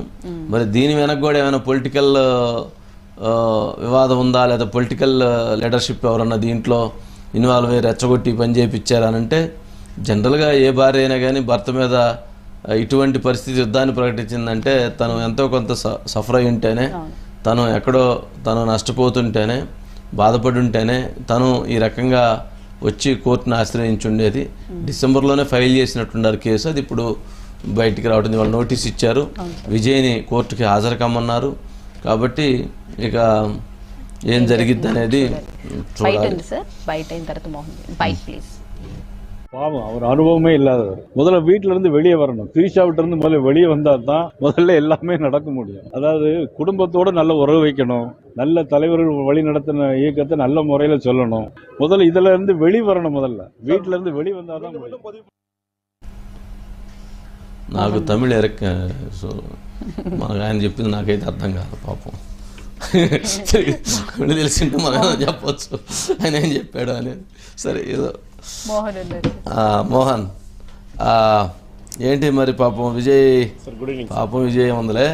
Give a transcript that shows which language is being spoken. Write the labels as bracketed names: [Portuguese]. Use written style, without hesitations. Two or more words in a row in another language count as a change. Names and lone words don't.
[Telugu] మరి దీని వెనక కూడా ఏమైనా పొలిటికల్ వివాదం ఉందా, లేదా [English] political leadership [Telugu] ఎవరన్నా దీంట్లో ఇన్వాల్వ్ అయ్యి రెచ్చగొట్టి పని చేయించారనంటే, జనరల్గా ఏ భార్య అయినా కానీ భర్త మీద ఇటువంటి పరిస్థితి యుద్ధాన్ని ప్రకటించిందంటే తను ఎంతో కొంత సఫర్ అయి ఉంటేనే, తను నష్టపోతుంటేనే, బాధపడి ఉంటేనే తను ఈ రకంగా వచ్చి కోర్టును ఆశ్రయించుండేది. డిసెంబర్లోనే ఫైల్ చేసినట్టున్నారు కేసు, అది ఇప్పుడు బయటికి రావడం. వాళ్ళు నోటీస్ ఇచ్చారు, విజయ్ని కోర్టుకి హాజరు కమ్మన్నారు. కాబట్టి ఇక ఏం జరిగిద్ది అనేది [Tamil] பாவம், அவர் அனுபவமே இல்லாதவர். முதல்ல வீட்டுல இருந்து வெளியே வரணும், திரிஷாவிட்ட இருந்து முதல்ல வெளியே வந்தா தான் முதல்ல எல்லாமே நடக்க முடியும். அதாவது குடும்பத்தோட நல்ல உறவு வைக்கணும், நல்ல தலைவர்கள் வழி நடத்தின இயக்கத்தை நல்ல முறையில சொல்லணும். முதல்ல இதுல இருந்து வெளி வரணும், முதல்ல வீட்டுல இருந்து வெளி வந்தாதான். [Telugu] నాకు తమిళ మనకు ఆయన చెప్పింది నాకైతే అర్థం కాదు పాపం. తెలిసింటే మనం చెప్పచ్చు ఆయన ఏం చెప్పాడు అనేది. సరే, ఏదో మోహన్ ఉన్నారు. మోహన్, ఏంటి మరి పాపం విజయ్, పాపం విజయ్ ఉందిలే.